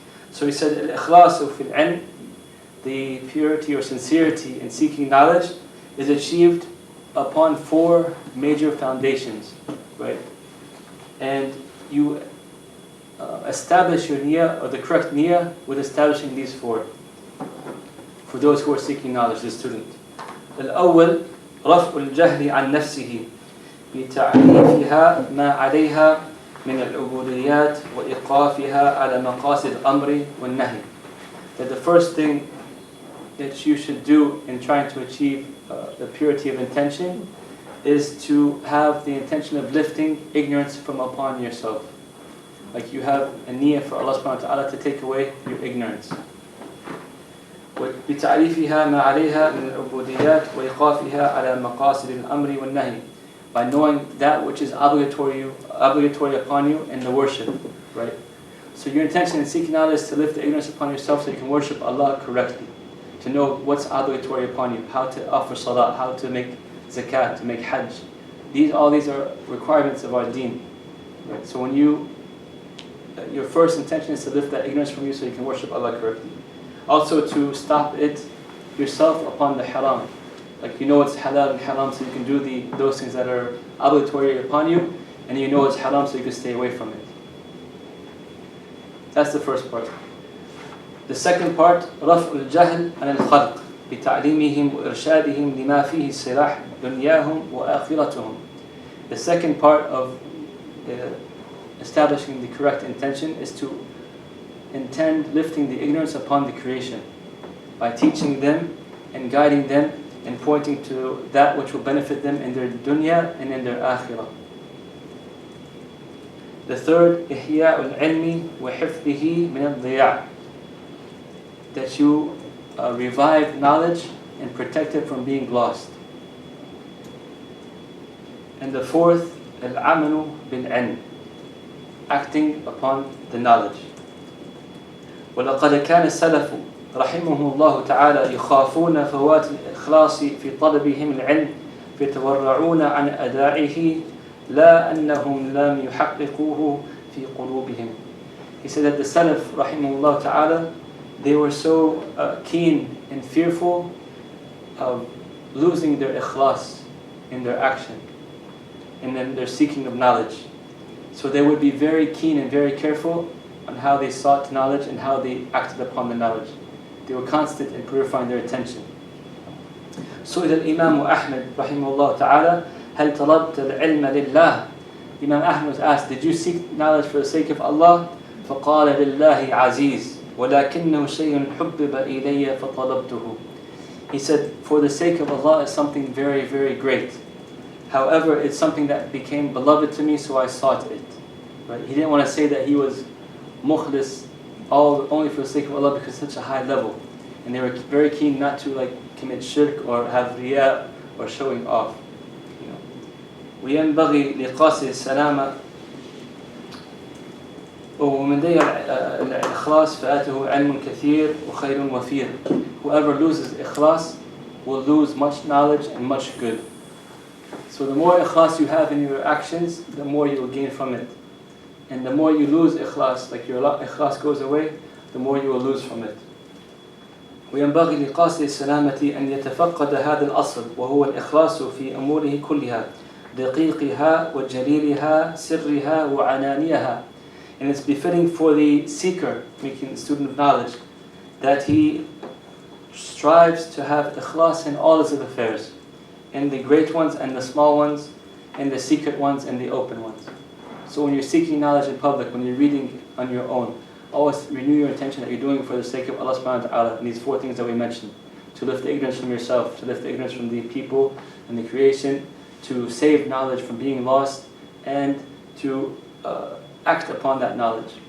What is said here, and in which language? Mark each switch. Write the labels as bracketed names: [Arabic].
[English] So he said, [Arabic] الْإِخْلَاصُ فِي الْعِلْمِ, [English] the purity or sincerity in seeking knowledge, is achieved upon 4 major foundations, right? And you establish your niyyah, or the correct niyyah, with establishing these 4 for those who are seeking knowledge, the student. [Arabic] الأول رفع الجهل عن نفسه بتعريفها ما عليها من العبوديات وإيقافها على مقاصد الأمر والنهي. [English] That the first thing that you should do in trying to achieve the purity of intention is to have the intention of lifting ignorance from upon yourself. Like you have a niyyah for Allah subhanahu wa ta'ala to take away your ignorance. [Arabic] بتعريفها ما عليها من العبوديات وإيقافها على مقاصد الأمر والنهي. [English] By knowing that which is obligatory upon you in the worship, right? So your intention in seeking knowledge is to lift the ignorance upon yourself so you can worship Allah correctly. To know what's obligatory upon you, how to offer salah, how to make zakat, to make hajj. All these are requirements of our deen. Right? So when your first intention is to lift that ignorance from you so you can worship Allah correctly. Also to stop it yourself upon the haram. Like it's halal and haram, so you can do those things that are obligatory upon you, and it's haram, so you can stay away from it. That's the first part. The second part, [Arabic] رفع الجهل عن الخلق بتعليمهم وإرشادهم لما فيه صلاح دنياهم وآخرتهم. [English] The second part of establishing the correct intention is to intend lifting the ignorance upon the creation by teaching them and guiding them and pointing to that which will benefit them in their dunya and in their akhirah. The third, [Arabic] إحياء العلم وحفظه من الضياع. [English] That you revive knowledge and protect it from being lost. And the fourth, [Arabic] العمل بالعلم, [English] acting upon the knowledge. [Arabic] ولقد كان السلف رحمهم الله تعالى يخافون فوات الإخلاص في طلبهم العلم فيتورعون عن أدائه لا أنهم لم يحققوه في قلوبهم. [English] He said that the Salaf rahimahullah ta'ala, they were so keen and fearful of losing their ikhlas in their action and in their seeking of knowledge. So they would be very keen and very careful on how they sought knowledge and how they acted upon the knowledge. They were constant in purifying their attention. [Arabic] سئل الإمام أحمد رحمه الله تعالى هل طلبت العلم لله. [English] Imam Ahmad was asked, did you seek knowledge for the sake of Allah? [Arabic] فقال لله عزيز ولكنه شيء حبب إلي فطلبته. [English] He said, for the sake of Allah is something very, very great. However, it's something that became beloved to me, so I sought it. Right? He didn't want to say that he was mukhlis only for the sake of Allah because it's such a high level. And they were very keen not to commit shirk or have riya or showing off. [Arabic] وينبغي لقاصد السلامة ومن ضيع الإخلاص فآته علم كثير وخير وفير. [English] Whoever loses ikhlas will lose much knowledge and much good. So the more ikhlas you have in your actions, the more you will gain from it. And the more you lose ikhlas, like your ikhlas goes away, the more you will lose from it. [Arabic] وينبغي لقاصد السلامة أن يتفقد هذا الأصل وهو الإخلاص في أموره كلها دقيقها وجليلها سرها وعنانيها. [English] And it's befitting for the seeker, making the student of knowledge, that he strives to have ikhlas in all his affairs, in the great ones and the small ones, in the secret ones and the open ones. So when you're seeking knowledge in public, when you're reading on your own, always renew your intention that you're doing it for the sake of Allah subhanahu wa ta'ala, and these 4 things that we mentioned: to lift the ignorance from yourself, to lift the ignorance from the people and the creation, to save knowledge from being lost, and to act upon that knowledge.